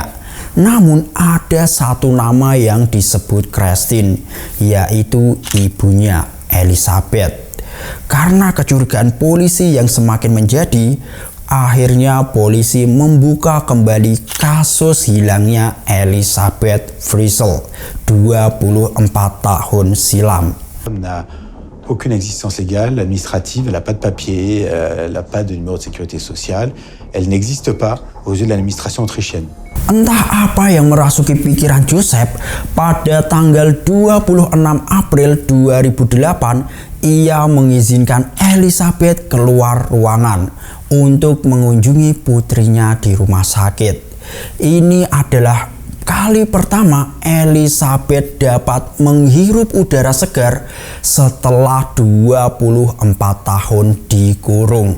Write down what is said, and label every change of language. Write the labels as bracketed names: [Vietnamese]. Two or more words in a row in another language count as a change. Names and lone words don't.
[Indonesian] Namun ada satu nama yang disebut Christine, yaitu ibunya Elizabeth. Karena kecurigaan polisi yang semakin menjadi, akhirnya polisi membuka kembali kasus hilangnya Elizabeth Frizzle 24 tahun silam. [French] Elle n'a aucune existence légale, administrative, elle n'a pas de papier, elle n'a pas de numéro de sécurité sociale, elle n'existe pas aux yeux de l'administration autrichienne. [Indonesian] Entah apa yang merasuki pikiran Joseph, pada tanggal 26 April 2008, ia mengizinkan Elizabeth keluar ruangan untuk mengunjungi putrinya di rumah sakit. Ini adalah kali pertama Elizabeth dapat menghirup udara segar setelah 24 tahun dikurung.